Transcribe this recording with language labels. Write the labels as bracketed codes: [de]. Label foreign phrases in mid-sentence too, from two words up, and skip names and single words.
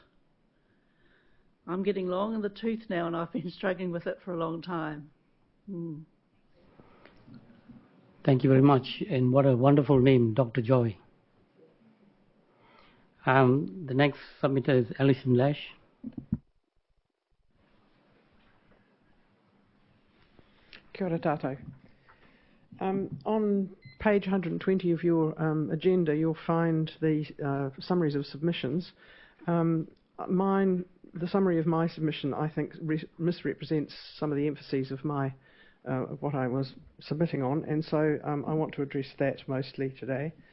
[en] I'm getting long in the tooth now, and I've been struggling with it for a long time. Thank you very much, and what a wonderful name, Dr. Joy. The next submitter is Alison Lash. [mi] Kia ora tātou. [en] On page 120 of your agenda, you'll find the summaries of submissions. The summary of my submission, I think, misrepresents some of the emphases of of what I was submitting on, and so I want to address that mostly today.